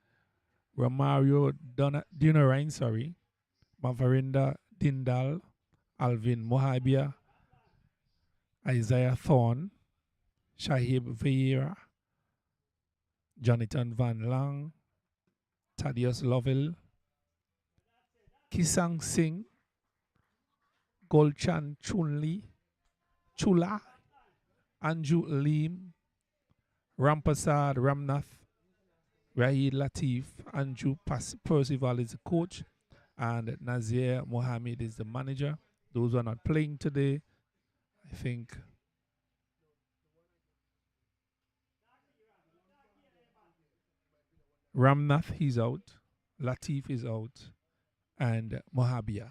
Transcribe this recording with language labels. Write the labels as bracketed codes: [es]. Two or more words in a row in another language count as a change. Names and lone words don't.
[en] Romario Dinarain, Mavarinda Dindal, Alvin Mohabia, Isaiah Thorne, Shahib Vieira, Jonathan Van Lang, Thaddeus Lovell, Kisang Singh, Golchan Chula, Anju Lim, Rampasad Ramnath, Rahid Latif, Andrew Percival is the coach, and Nazir Mohammed is the manager. Those who are not playing today, I think Ramnath, he's out, Latif is out, and Mohabia.